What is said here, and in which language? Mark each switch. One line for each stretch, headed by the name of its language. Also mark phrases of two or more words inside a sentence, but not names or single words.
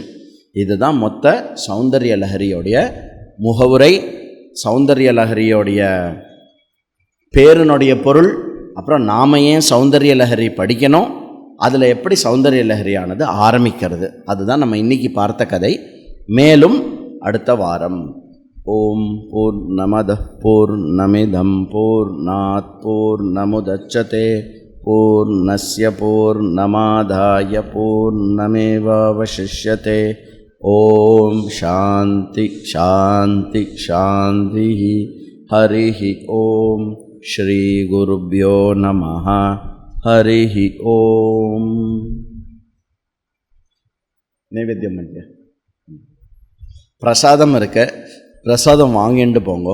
Tamil: இதுதான் மொத்த சௌந்தர்ய லஹரியோடைய முகவுரை, சௌந்தர்ய லஹரியோடைய பேருனுடைய பொருள். அப்புறம் நாம ஏன் சௌந்தர்ய லஹரி படிக்கணும், அதில் எப்படி சௌந்தர்ய லஹரியானது ஆரம்பிக்கிறது, அதுதான் நம்ம இன்றைக்கி பார்த்த கதை. மேலும் அடுத்த வாரம்.
Sanskrit: ॐ पूर्णमदः पूर्णमिदं पूर्णात् पूर्णमुदच्यते पूर्णस्य पूर्णमादाय पूर्णमेवावशिष्यते. ॐ शान्तिः शान्तिः शान्तिः. हरिः ॐ। श्री गुरुभ्यो नमः. हरिः ॐ.
Tamil: நைவேத்தியம் பண்ணிக்க. பிரசாதம் இருக்க, பிரசாதம் வாங்கிட்டு போங்க.